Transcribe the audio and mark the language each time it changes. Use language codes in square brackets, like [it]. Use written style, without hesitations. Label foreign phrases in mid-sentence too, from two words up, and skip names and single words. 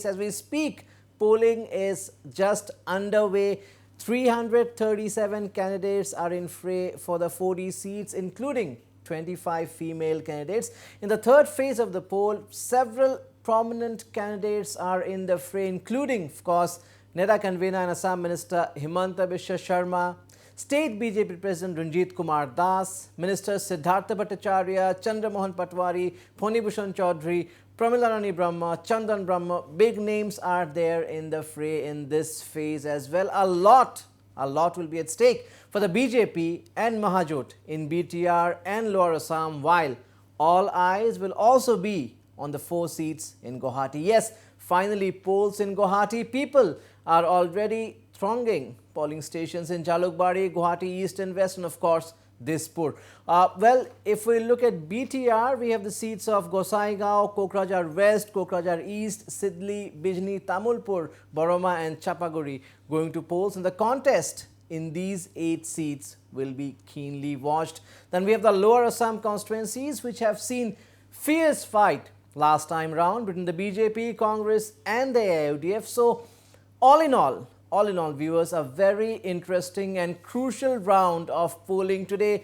[en] As we speak, polling is just underway. 337 candidates are in fray for the 40 seats, including 25 female candidates. In the third phase of the poll, several prominent candidates are in the fray, including, of course, NEDA convener and Assam Minister Himanta Biswa Sharma, State BJP President Ranjit Kumar Das, Ministers Siddhartha Bhattacharya, Chandra Mohan Patwari, Phoni Bhushan Chaudhary, Pramila Rani Brahma, Chandan Brahma. Big names are there in the fray in this phase as well. A lot will be at stake for the BJP and Mahajot in BTR and Lower Assam, while all eyes will also be on the 4 seats in Guwahati. Yes, finally polls in Guwahati. People are already thronging polling stations in Jalukbari, Guwahati East and West, and of course Dispur. Well, if we look at BTR, we have the seats of Gosaigao, Kokrajhar West, Kokrajhar East, Sidli, Bijni, Tamulpur, Boroma and Chapaguri going to polls, and the contest in these 8 seats will be keenly watched. Then we have the Lower Assam constituencies, which have seen fierce fight last time round between the BJP, Congress and the AIUDF. So all in all, viewers, a very interesting and crucial round of polling today.